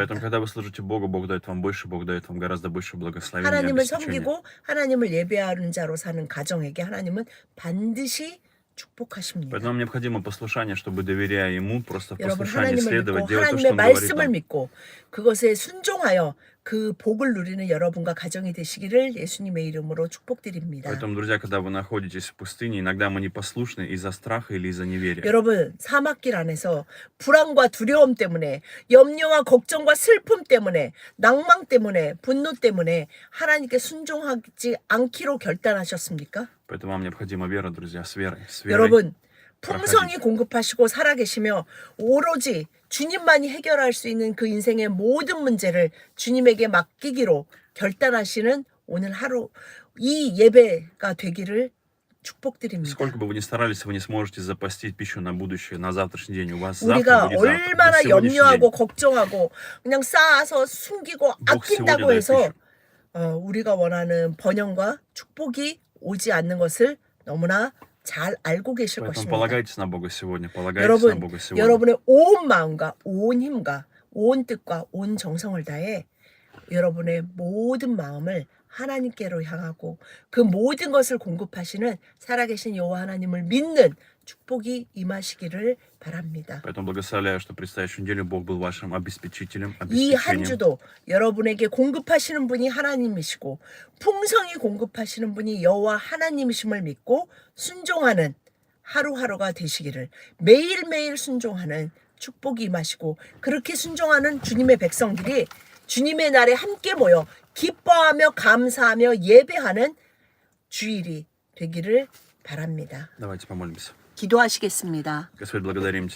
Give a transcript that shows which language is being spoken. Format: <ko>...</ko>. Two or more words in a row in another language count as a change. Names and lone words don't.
<ru>Поэтому, когда вы служите Богу, Бог дает вам больше, Бог дает вам гораздо больше благословения и</ru> <ko>하나님을</ko> <ru>обеспечения.</ru> <ko>섬기고 하나님을 예배하는 자로 사는 가정에게 하나님은 반드시 축복하십니다.</ko> <ru>Поэтому нам необходимо послушание, чтобы, доверяя Ему, просто в</ru> <ko>여러분</ko> <ru>послушании</ru> <ko>하나님을</ko> <ru>следовать,</ru> <ko>믿고</ko> <ru>делать то,</ru> <ko>하나님의</ko> <ru>что Он говорит</ru> <ko>말씀을</ko> <ru>нам.</ru> <ko>믿고 그것에 순종하여 그 복을 누리는 여러분과 가정이 되시기를 예수님의 이름으로 축복드립니다.</ko> <ru>Поэтому, друзья, когда вы находитесь в пустыне, иногда мы непослушны из-за страха или из-за неверия.</ru> <ko>여러분 사막길 안에서 불안과 두려움 때문에 염려와 걱정과 슬픔 때문에 낭망 때문에 분노 때문에 하나님께 순종하지 않기로 결단하셨습니까?</ko> <ru>Поэтому вам необходима вера, друзья, с верой. С верой.</ru> <ko>여러분 풍성히 공급하시고 살아계시며 오로지 주님만이 해결할 수 있는 그 인생의 모든 문제를 주님에게 맡기기로 결단하시는 오늘 하루 이 예배가 되기를 축복드립니다.</ko> <ru>Сколько бы вы ни старались, вы не сможете запастить пищу на будущее, на завтрашний день. У вас завтра</ru> <ko>우리가</ko> <ru>будет завтра.</ru> <ko>얼마나</ko> <ru>На сегодняшний день.</ru> <ko>염려하고 걱정하고 그냥 쌓아서 숨기고</ko> <ru>Бог сегодня</ru> <ko>아낀다고</ko> <ru>дает</ru> <ko>해서</ko> <ru>пищу.</ru> <ko>우리가 원하는 번영과 축복이 오지 않는 것을 너무나 잘 알고 계실</ko> <ru>Поэтому</ru> <ko>것입니다.</ko> <ru>полагайтесь на Бога сегодня, полагайтесь на</ru> <ko>여러분,</ko> <ru>Бога сегодня.</ru> <ko>여러분의 온 마음과 온 힘과 온 뜻과 온 정성을 다해 여러분의 모든 마음을 하나님께로 향하고 그 모든 것을 공급하시는 살아계신 여호와 하나님을 믿는 축복이 임하시기를 바랍니다.</ko> <ru>Поэтому благословляю, что предстоящую неделю Бог был вашим обеспечителем,</ru> <ko>이 한</ko> <ru>обеспечением.</ru> <ko>주도 여러분에게 공급하시는 분이 하나님이시고 풍성히 공급하시는 분이 여호와 하나님이심을 믿고 순종하는 하루하루가 되시기를 매일매일 순종하는 축복이 임하시고 그렇게 순종하는 주님의 백성들이 주님의 날에 함께 모여 기뻐하며 감사하며 예배하는 주일이 되기를 바랍니다.</ko> <ru>Давайте помолимся.</ru> <ko>기도하시겠습니다.</ko> <ru>Господь, благодарим Тебя.</ru>